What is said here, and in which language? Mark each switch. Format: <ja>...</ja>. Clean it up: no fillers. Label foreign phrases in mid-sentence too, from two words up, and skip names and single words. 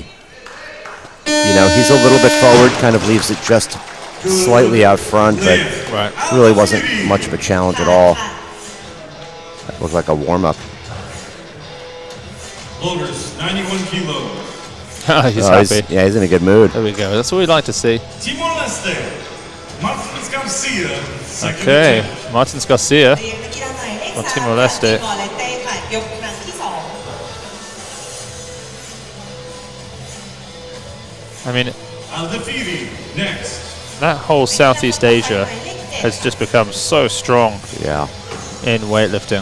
<en>You know, he's a little bit forward, kind of leaves it just slightly out front, but really wasn't much of a challenge at all. That looked like a warm-up. Loaders, 91 kilos. He's happy. Yeah, he's in a good mood. There we go. That's what we'd like to see. Timor-Leste, Martins Garcia, second Okay, attempt. Martins Garcia.</en> <th>เหรียญนักกีฬาหมายเลข ของ 3 Timor-Leste ค่ะ Timor-Leste ค่ะยกครั้งที่ 2</th> <en>I mean, Al-Dafiri, next. that whole Southeast Asia has just become so strong Yeah. in weightlifting.</en>